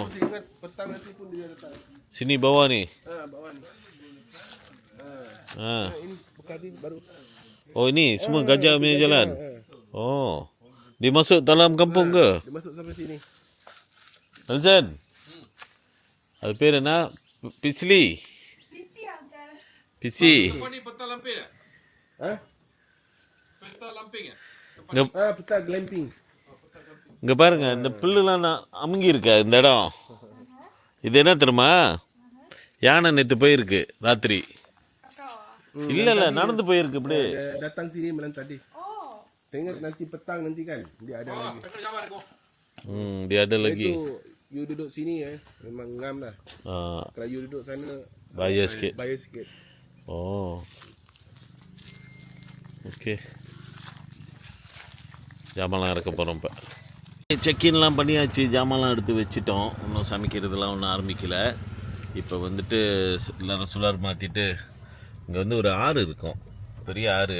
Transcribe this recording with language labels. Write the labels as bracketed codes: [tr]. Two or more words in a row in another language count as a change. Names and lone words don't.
[ms] Saya ingat petang nanti pun dia datang. Sini bawah ni. Bawah ni. Ini Bekadi baru. Oh, ini semua gajah punya jalan. Oh. Dia masuk dalam kampung ke? Dia masuk sampai sini. [ta] Nelson. Ada பேர் என்ன? பிஸ்லி. பிசி. [ms] Peta glamping. [ta] இங்க பாருங்க இந்த புல்லுலாம் அமுங்கி இருக்க இந்த இடம். இது என்ன தெரியுமா? யானை நேத்து போயிருக்கு ராத்திரி. இல்ல நடந்து போயிருக்கு இப்படி. [ms] Datang sini malam tadi. Saya ingat nanti petang nanti kan dia ada lagi. Dia ada lagi. Itu you duduk sini memang ngam lah. Kalau you duduk sana Bayar sikit. Bayar sikit. [ta] Oh. ஓகே. ஜாமான்லாம் இறக்க போகிறோம் இப்போ. செக்இன்லாம் பண்ணியாச்சு, ஜாமான்லாம் எடுத்து வச்சுட்டோம். இன்னும் சமைக்கிறதுலாம் ஒன்றும் ஆரம்பிக்கலை. இப்போ வந்துட்டு எல்லோரும் சுழர் மாற்றிட்டு இங்கே வந்து ஒரு ஆறு இருக்கும், பெரிய ஆறு.